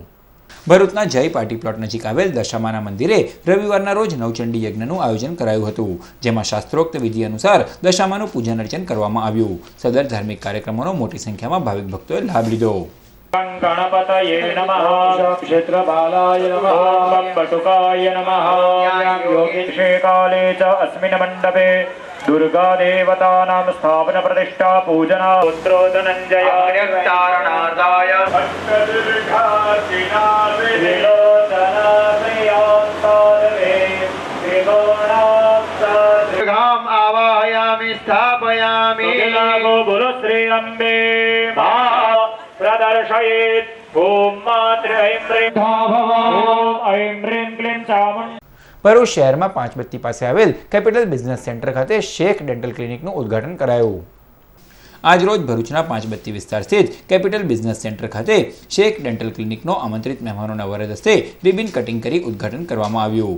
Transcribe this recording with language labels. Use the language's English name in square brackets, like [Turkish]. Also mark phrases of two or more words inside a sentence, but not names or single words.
[Gujarati] ભરૂચના જય પાર્ટી પ્લોટ નજીક આવેલ દશામાના મંદિરે રવિવારના રોજ નવચંડી યજ્ઞનું આયોજન કરાયું હતું, જેમાં શાસ્ત્રોક્ત વિધિ અનુસાર દશામાનું પૂજન અર્ચન કરવામાં આવ્યું. સદર ધાર્મિક કાર્યક્રમોનો મોટી સંખ્યામાં ભાવિક ભક્તોએ લાભ લીધો. [Sanskrit] ગણપતયે નમઃ ક્ષેત્રપાલાય નમઃ બટુકાય નમઃ યોગીશે કાલે ચ અસ્મિન મંડપે दुर्गा देवतानां स्थापन प्रतिष्ठा पूजना पुत्रो धनंजय तारणार्दाय अष्टदीर्घासिनासे विलोचनासयान्तरे त्रिगुणाक्षाम आवाहयामि स्थापयामि लागो बोलो श्री अंबे महा प्रदर्शयेत् ओम मात्र ऐं ह्रीं ओम ऐं ह्रीं क्लीं चामुण्ड. [Gujarati] ભરૂચ શહેરમાં પાંચબત્તી પાસે આવેલ કેપિટલ બિઝનેસ સેન્ટર ખાતે શેખ ડેન્ટલ ક્લિનિકનું ઉદ્ઘાટન કરાયું. આજરોજ ભરૂચના 5 બત્તી વિસ્તાર સ્થિત કેપિટલ બિઝનેસ સેન્ટર ખાતે શેખ ડેન્ટલ ક્લિનિકનો આમંત્રિત મહેમાનોના વરદ હસ્તે રિબિન કટિંગ કરી ઉદ્ઘાટન કરવામાં આવ્યું.